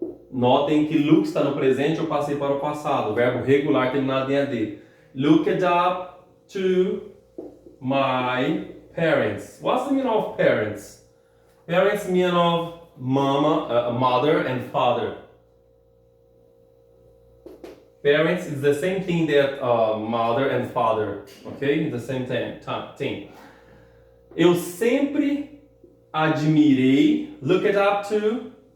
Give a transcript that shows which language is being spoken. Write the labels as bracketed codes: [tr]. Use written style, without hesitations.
[pt] Notem que look está no presente, eu passei para o passado. O verbo regular terminado em AD. [en] Look it up to my parents. What's the meaning of parents? Parents mean of mother and father. Parents is the same thing that mother and father, okay? The same thing. [pt] Eu sempre admirei, [en] look it up to.